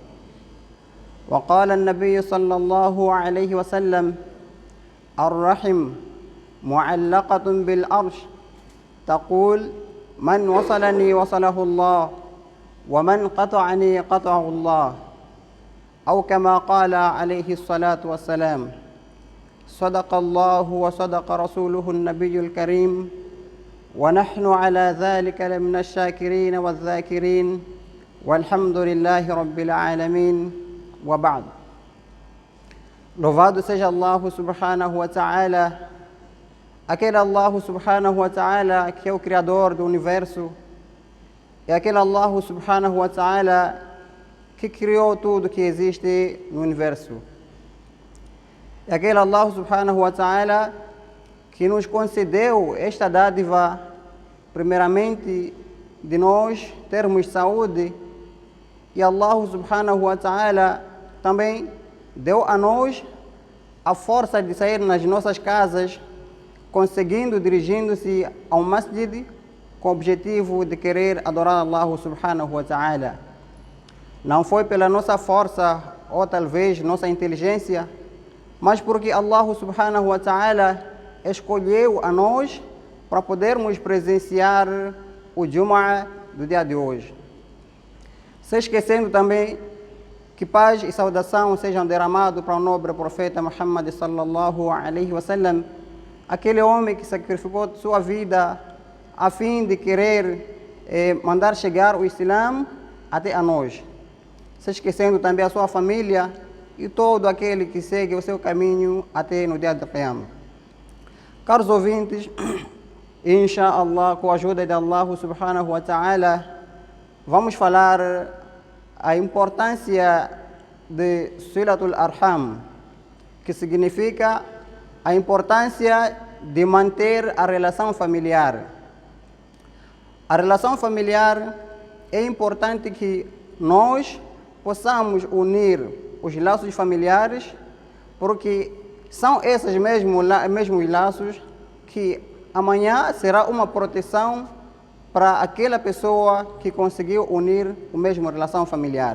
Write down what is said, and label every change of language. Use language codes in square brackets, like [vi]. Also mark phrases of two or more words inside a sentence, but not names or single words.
[ar] وقال النبي صلى الله عليه وسلم الرحم معلقة بالعرش تقول من وصلني وصله الله ومن قطعني قطعه الله، أو كما قال عليه الصلاة والسلام. صدق الله وصدق رسوله النبي الكريم، ونحن على ذلك لمن الشاكرين والذاكرين، والحمد لله رب العالمين. وبعد. [pt] Louvado seja [ar] الله سبحانه وتعالى, [pt] aquele [ar] الله سبحانه وتعالى [pt] que é o Criador do Universo, é aquele [ar] الله سبحانه وتعالى [pt] que criou tudo que existe no Universo. É aquele [ar] الله سبحانه وتعالى [pt] que nos concedeu esta dádiva, primeiramente de nós termos saúde, e [ar] الله سبحانه وتعالى [pt] também deu a nós a força de sair nas nossas casas, dirigindo-se ao masjid com o objetivo de querer adorar [ar] الله سبحانه وتعالى. [pt] Não foi pela nossa força ou talvez nossa inteligência, mas porque [ar] الله سبحانه وتعالى [pt] escolheu a nós para podermos presenciar o Jumu'ah do dia de hoje. Se esquecendo também que paz e saudação sejam derramados para o nobre profeta Muhammad [ar] صلى الله عليه وسلم, [pt] aquele homem que sacrificou sua vida a fim de querer mandar chegar o Islã até a nós. Se esquecendo também a sua família e todo aquele que segue o seu caminho até no dia do Qiyamah. Caros ouvintes, inshallah, com a ajuda de [ar] الله سبحانه وتعالى, [pt] vamos falar a importância de [ar] صلة الأرحام, [pt] que significa a importância de manter a relação familiar. A relação familiar é importante que nós possamos unir os laços familiares, porque são esses mesmos laços que amanhã será uma proteção para aquela pessoa que conseguiu unir a mesma relação familiar.